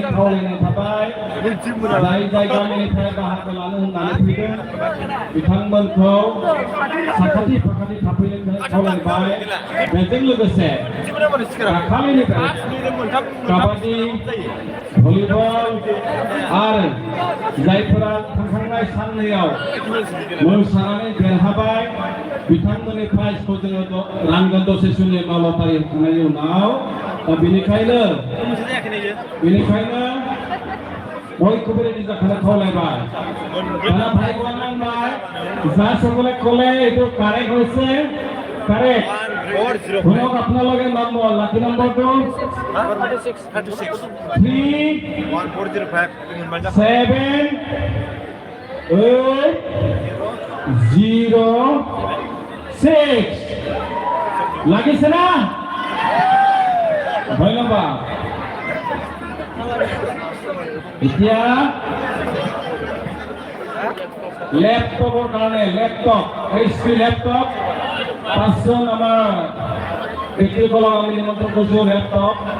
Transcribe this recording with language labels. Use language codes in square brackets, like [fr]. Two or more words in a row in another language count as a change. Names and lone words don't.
[brx] खावलायनाय थाबाय जाय जाय गामिनिफ्राय बाहागो लानो होननानै फैदों बिथांमोनखौ साखाथि फाखाथि थाफैनो खावलायबाय बेजों लोगोसे दाखालिनिफ्राय काबादि भलिबल आरो जायफोरा थांखांनाय साननैयाव मोसानानै देरहाबाय बिथांमोननि प्राइजखौ जोङो रानगोन दसे समनि मावफारि होखांनायनि उनाव दा बेनिखायनो बयखौबो रेडि जाखानो [as] খাওয়ালাইবাই তারা ভাই বোন ভাই যা সকলে কলে এটো কারেক্ট হইছে কারেক্ট শুনক আপোনালোকে নম্বৰ লাকি নম্বৰটো 313706 লাগিছে না ধন্যবাদ এতিয়া ল্যাপটপৰ কাৰণে ল্যাপটপ এইচপি ল্যাপটপ 5জন আমাৰ ব্যক্তিসকলক আমি নিমন্ত্ৰণ কৰিছোঁ ল্যাপটপ